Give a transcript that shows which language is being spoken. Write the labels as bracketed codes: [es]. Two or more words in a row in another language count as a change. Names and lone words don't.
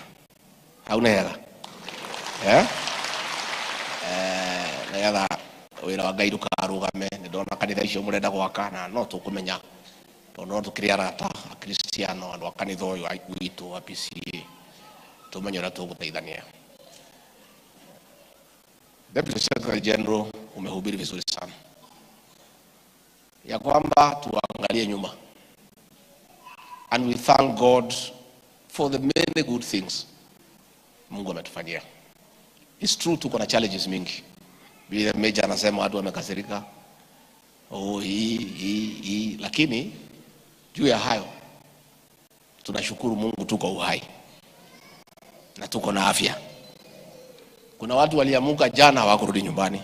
[ki] Hau nĩ hega nĩgetha wĩra wa Ngai ndũkarũgame. Nĩndona kanitha icio mũrenda gwaka na no tũkũmenya tondũ no tũkĩrĩ arata akristiano andũ a kanitha ũyũ witũ wa PCA tũmenye ũrĩa tũgũteithania. [en] Deputy Secretary General, [sw] umehubiri vizuri sana ya kwamba tuangalie nyuma, [en] and we thank God for the many good things [sw] Mungu ametufanyia. [en] It's true [sw] tuko na challenges mingi. Bila Meja anasema watu wamekasirika, hii, lakini juu ya hayo tunashukuru Mungu tuko uhai na tuko na afya. Kuna watu waliamuka jana hawakurudi nyumbani.